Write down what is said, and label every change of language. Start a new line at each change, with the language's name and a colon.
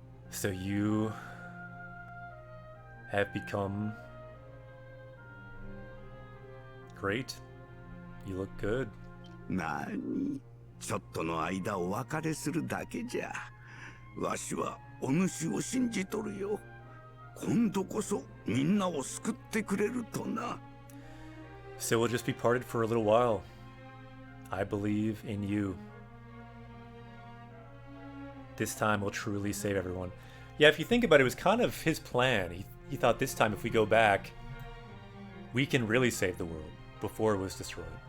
English: So you have become great. You look good.
Japanese: なに、ちょっとの間お別れするだけじゃ。わしはお主を信じとるよ。今度こそみんなを救ってくれるとな。
English: So we'll just be parted for a little while. I believe in you. This time we'll truly save everyone. Yeah, if you think about it, it was kind of his plan. He thought this time if we go back, we can really save the world before it was destroyed.